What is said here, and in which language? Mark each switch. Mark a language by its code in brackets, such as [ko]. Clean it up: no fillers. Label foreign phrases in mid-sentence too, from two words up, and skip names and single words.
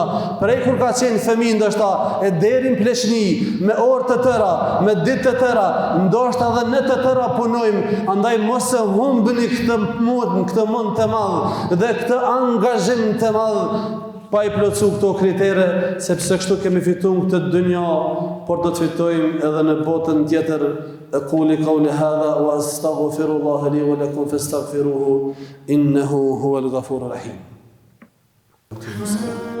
[sq] Prej kur ka qenë fëmijë ndoshta e deri në pleshni me orë të tëra, me ditë të tëra, ndoshta edhe në të tëra punojmë. Andaj mos e humbni këtë mund të madh dhe këtë angazhim të madh pa i plotësu këto kritere, sepse kështu kemi fituar këtë dynja, por do të fitojmë edhe në botën tjetër. [ar] أقول قولي هذا وأستغفر الله لي ولكم فاستغفروه إنه هو الغفور الرحيم.